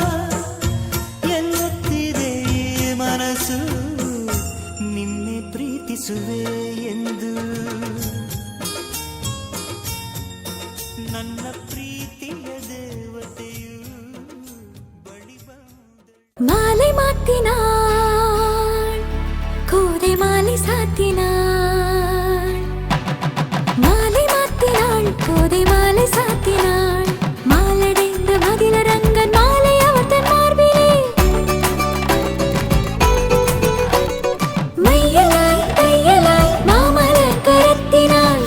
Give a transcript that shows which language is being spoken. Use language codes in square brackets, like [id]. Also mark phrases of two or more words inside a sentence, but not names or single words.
[kn] ಮನಸ್ಸು ನಿನ್ನೆ ಪ್ರೀತಿಸುವೆ ಎಂದು ನನ್ನ ಪ್ರೀತಿಯ ದೇವತೆಯು ಬಳಿ ಬಂದ. [ta] மாலை மாத்தினாள், கோதை மாலை சாத்தினாள். மாலை மாத்தினாள், கோதை மாலை சாத்தினாள். மாலடைந்த மதிலரங்கன் மாலை அவர் தன் மார்பிலே. மையலாய் தையலாய் மாமலர் கரத்தினாள்.